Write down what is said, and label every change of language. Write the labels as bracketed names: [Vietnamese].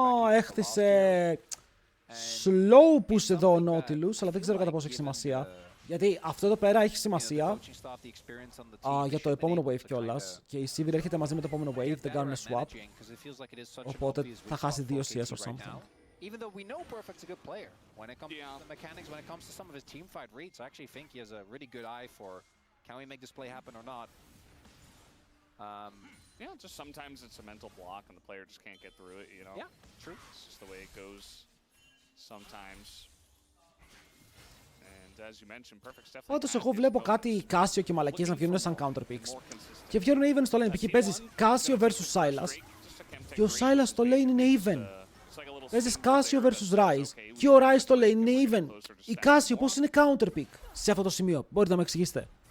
[Greek] Έχτισε slow push εδώ ο Nautilus, αλλά δεν ξέρω κατά πόσο έχει σημασία. Γιατί αυτό εδώ πέρα έχει σημασία για το επόμενο wave κιόλας. Και η Sivir έρχεται μαζί με το επόμενο wave, δεν κάνουν swap. Οπότε θα χάσει 2 CS [English] or something. Even though we know Perfect's a good player, when it comes to the mechanics, when it comes to some of his teamfight reads, I actually think he has a really good eye for can we make this play happen or not. Yeah, just sometimes it's a mental block and the player just can't get through it, you know? Yeah, true. It's just the way it goes sometimes. And as you mentioned, Perfect's definitely... [Greek] Όντως εγώ βλέπω κάτι Casio και μαλακίες να βγαίνουν σαν counter picks. Και βγαίνουν even στο lane, π.χ. παίζεις Casio vs Sylas και ο Sylas στο lane είναι even. Παίζεις Casio vs Ryze και ο Ryze στο lane είναι even. Η Casio πώς είναι counter pick σε αυτό το σημείο, μπορείτε να με εξηγήσετε?